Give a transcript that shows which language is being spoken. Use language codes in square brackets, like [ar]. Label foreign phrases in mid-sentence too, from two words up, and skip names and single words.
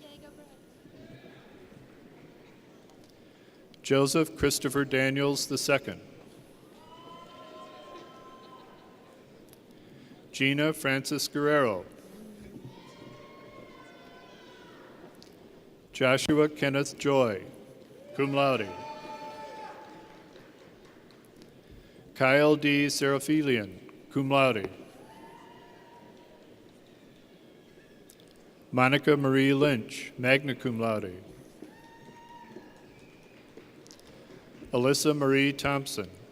[en] Joseph Christopher Daniels II. Gina Francis Guerrero. Joshua Kenneth Joy, [la] cum laude. [en] Kyle D. Seraphilian, [la] cum laude. [en] Monica Marie Lynch, [la] magna cum laude. [en] Alyssa Marie Thompson.